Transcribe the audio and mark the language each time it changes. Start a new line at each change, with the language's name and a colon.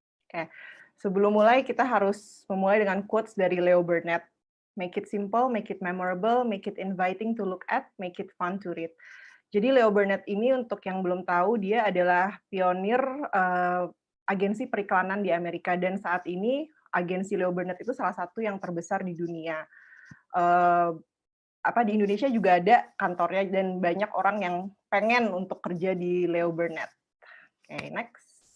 Indonesian: Oke, sebelum mulai kita harus memulai dengan quotes dari Leo Burnett.
English: Make it simple, make it memorable, make it inviting to look at, make it fun to read.
Indonesian: Jadi Leo Burnett ini untuk yang belum tahu, dia adalah pionir agensi periklanan di Amerika, dan saat ini agensi Leo Burnett itu salah satu yang terbesar di dunia. Di Indonesia juga ada kantornya dan banyak orang yang pengen untuk kerja di Leo Burnett. Oke, next.